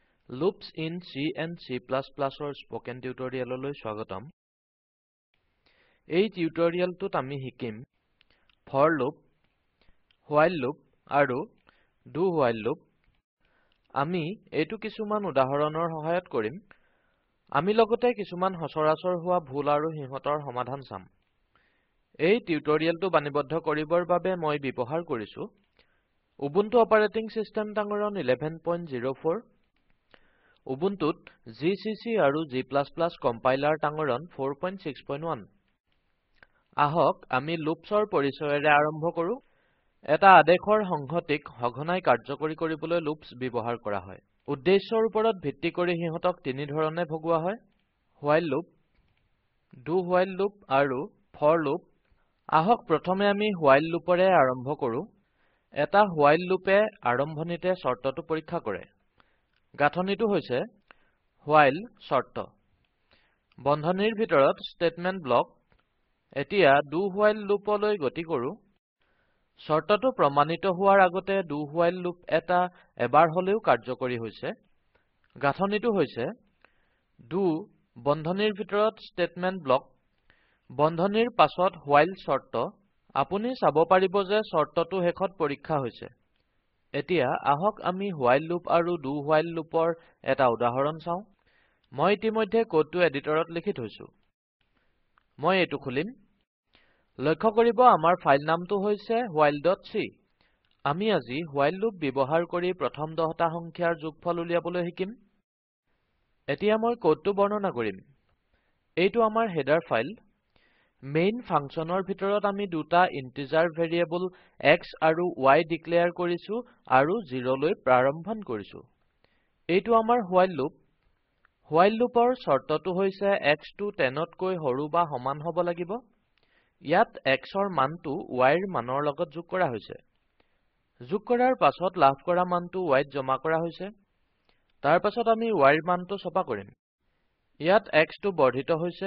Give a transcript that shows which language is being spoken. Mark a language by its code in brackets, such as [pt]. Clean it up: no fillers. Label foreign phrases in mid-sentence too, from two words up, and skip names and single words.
[en] Loops in C and C++ or spoken tutorialলৈ স্বাগতম। [as] এই টিউটোৰিয়েলটোত আমি শিকিম [en] for loop, while loop [as] আৰু [en] do while loop। [as] আমি এইটো কিছুমান উদাহৰণৰ সহায়ত কৰিম। আমি লগতে কিছুমান সচৰাচৰ হোৱা ভুল আৰু সিহঁতৰ সমাধান চাম। এই টিউটোৰিয়েলটো বাণীবদ্ধ কৰিবৰ বাবে মই ব্যৱহাৰ কৰিছো Ubuntu [en] operating system [as] ডাঙৰন 11.04 Ubuntuত GCC আৰু G++ কম্পাইলাৰ ডাঙৰন 4.6.1 আহক আমি লুপছৰ পৰিচয়েৰে আৰম্ভ কৰো। এটা আদেশৰ সংহতিক সঘনাই কাৰ্যকৰী কৰিবলৈ লুপছ ব্যৱহাৰ কৰা হয়। উদ্দেশ্যৰ ওপৰত ভিত্তি কৰি সিহঁতক তিনি ধৰণে ভগোৱা হয়: [en] while loop, do while loop আৰু for loop। [as] আহক প্ৰথমে আমি [en] while loopৰে [as] আৰম্ভ কৰো। এটা [en] while loopে [as] আৰম্ভণিতে শৰ্তটো পৰীক্ষা কৰে। গাঁথনিটো হৈছে while শৰ্ত বন্ধনীৰ ভিতৰত [en] statement block। [as] এতিয়া [en] do while loopলৈ [as] গতি কৰো। শৰ্তটো প্ৰমাণিত হোৱাৰ আগতে [en] do while loop [as] এটা এবাৰ হলেও কাৰ্যকৰী হৈছে। গাঁথনিটো হৈছে do বন্ধনীৰ ভিতৰত [en] statement block [as] বন্ধনীৰ পাছত while শৰ্ত। আপুনি চাব পাৰিব যে শৰ্তটো শেষত পৰীক্ষা হৈছে। এতিয়া আহক আমি [en] while loop [as] আৰু [en] do while loopৰ [as] এটা উদাহৰণ চাওঁ। মই ইতিমধ্যে কোডটো এডিটৰত লিখি থৈছো। মই এইটো খুলিম। লক্ষ্য কৰিব আমাৰ ফাইল নামটো হৈছে while.c। আমি আজি while loop ব্যৱহাৰ কৰি প্ৰথম 10টা সংখ্যাৰ যোগফল উলিয়াবলৈ শিকিম। এতিয়া মই কোডটো বৰ্ণনা কৰিম। এইটো আমাৰ [en] header file. main functionৰ [as] ভিতৰত আমি দুটা [en] integer variable [as] x আৰু y ডিক্লেয়াৰ কৰিছো আৰু 0 লৈ প্ৰাৰম্ভন কৰিছো। এইটো আমাৰ [en] while loop। while loopৰ [as] শৰ্তটো হৈছে x টো 10তকৈ সৰু বা সমান হ'ব লাগিব। ইয়াত xৰ মানটো yৰ মানৰ লগত যোগ কৰা হৈছে। যোগ কৰাৰ পাছত লাভ কৰা মানটো yত জমা কৰা হৈছে। তাৰ পাছত আমি yৰ মানটো ছপা কৰিম। ইয়াত x টো বৰ্ধিত হৈছে।